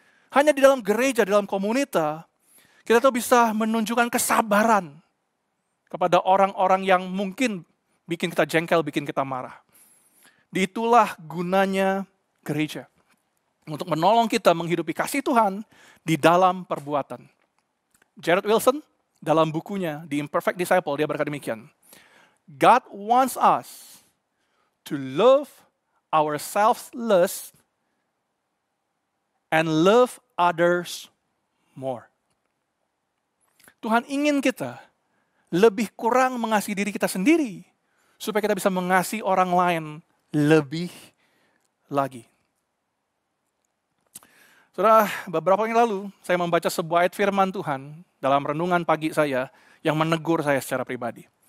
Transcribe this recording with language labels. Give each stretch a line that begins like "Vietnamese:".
Indonesian: Hanya di dalam gereja, di dalam komunitas, kita tuh bisa menunjukkan kesabaran kepada orang-orang yang mungkin bikin kita jengkel, bikin kita marah. Itulah gunanya gereja. Untuk menolong kita menghidupi kasih Tuhan di dalam perbuatan. Jared Wilson dalam bukunya The Imperfect Disciple, dia berkata demikian.
English: God wants us to love ourselves less and love others more.
Indonesian: Tuhan ingin kita lebih kurang mengasihi diri kita sendiri, supaya kita bisa mengasihi orang lain lebih lagi. Saudara, beberapa waktu yang lalu saya membaca sebuah ayat firman Tuhan dalam renungan pagi saya yang menegur saya secara pribadi.